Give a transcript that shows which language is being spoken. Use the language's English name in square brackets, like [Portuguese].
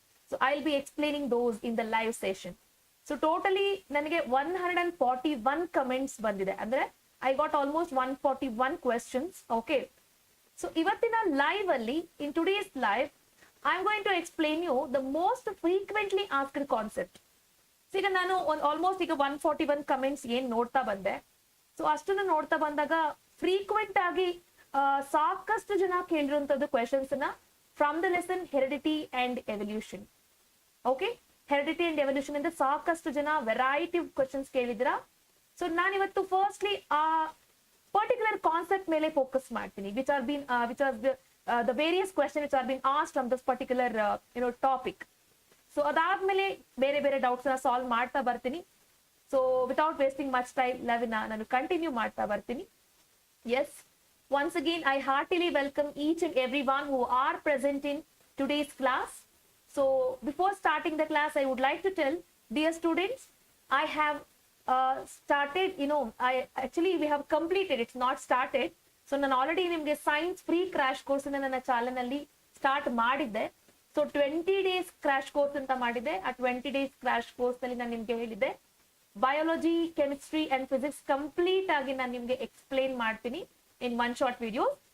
[English] So I'll be explaining those in the live session. So totally [Kannada] ನನಗೆ 141 comments ಬಂದಿದೆ ಅಂದ್ರೆ [English] I got almost 141 questions. Okay. So [Kannada] ಇವತ್ತಿನ live ಅಲ್ಲಿ [English] in today's live I'm going to explain you the most frequently asked concept. [Kannada] So ಈಗ ನಾನು almost ಈಗ 141 comments ಏನ್ ನೋಡ್ತಾ ಬಂದೆ. ಸೊ ಅಷ್ಟನ್ನು ನೋಡ್ತಾ ಬಂದಾಗ ಫ್ರೀಕ್ವೆಂಟ್ ಆಗಿ ಸಾಕಷ್ಟು ಜನ ಕೇಳಿರುವಂತದ್ದು ಕ್ವೆಶನ್ಸ್ ನ [English] From the lesson heredity and evolution. [Kannada] Okay, heredity and evolution ಇಂದ ಸಾಕಷ್ಟು ಜನ ವೆರೈಟಿ ಕ್ವೆಶನ್ಸ್ ಕೇಳಿದಿರಾ. ಸೊ ನಾನು ಇವತ್ತು ಫಸ್ಟ್ಲಿ ಆ ಪರ್ಟಿಕ್ಯುಲರ್ ಕಾನ್ಸೆಪ್ಟ್ ಮೇಲೆ ಫೋಕಸ್ ಮಾಡ್ತೀನಿ, [English] Which are the various question which are been asked from this particular topic. [Kannada] So ಅದಾದ್ಮೇಲೆ ಬೇರೆ ಬೇರೆ ಡೌಟ್ಸ್ ನ ಸಾಲ್ವ್ ಮಾಡ್ತಾ ಬರ್ತೀನಿ. So [English] without wasting much time [Kannada] ನಾನು ಕಂಟಿನ್ಯೂ ಮಾಡ್ತಾ ಬರ್ತೀನಿ. [English] Yes, once again I heartily welcome each and everyone who are present in today's class. So before starting the class, I would like to tell, dear students, I have started, we have completed, it's not started. [Kannada] So ನಾನು already ನಿಮಗೆ science free crash course ನನ್ನ channel ನಲ್ಲಿ start ಮಾಡಿದ್ದೆ. So 20 days crash course ಅಂತ ಮಾಡಿದ್ದೆ. ಆ 20 days crash course ನಲ್ಲಿ ನಾನು ನಿಮ್ಗೆ ಹೇಳಿದ್ದೆ biology, chemistry and physics complete ಆಗಿ ನಾನು ನಿಮ್ಗೆ ಎಕ್ಸ್ಪ್ಲೇನ್ ಮಾಡ್ತೀನಿ [English] In one short videos.